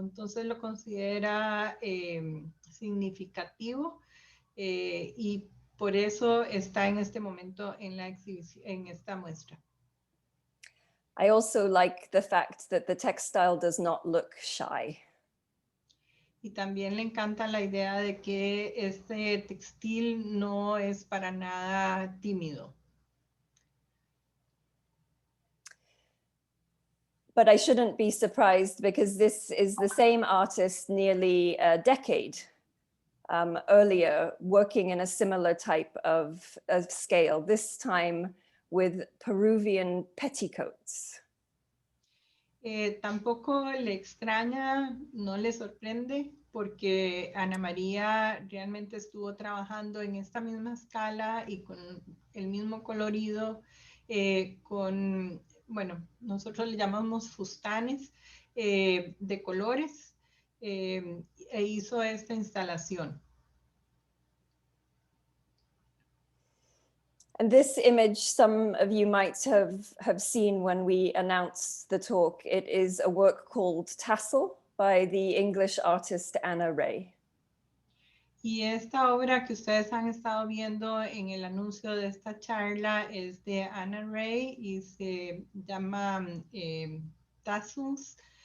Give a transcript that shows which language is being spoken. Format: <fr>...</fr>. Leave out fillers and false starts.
<es>Entonces lo considera significativo y por eso está en este momento en la exhibición, en esta muestra.</es> <en>I also like the fact that the textile does not look shy.</en> <es>Y también le encanta la idea de que este textil no es para nada tímido.</es> <en>But I shouldn't be surprised because this is the same artist nearly a decade earlier working in a similar type of scale, this time with Peruvian petticoats.</en> <es>Tampoco le extraña, no le sorprende, porque Ana María realmente estuvo trabajando en esta misma escala y con el mismo colorido con, bueno, nosotros le llamamos fustanes de colores, e hizo esta instalación.</es> <en>And this image, some of you might have seen when we announced the talk. It is a work called Tassel by the English artist Anna Ray.</en> <es>Y esta obra que ustedes han estado viendo en el anuncio de esta charla es de Anna Ray y se llama Tassels.</es>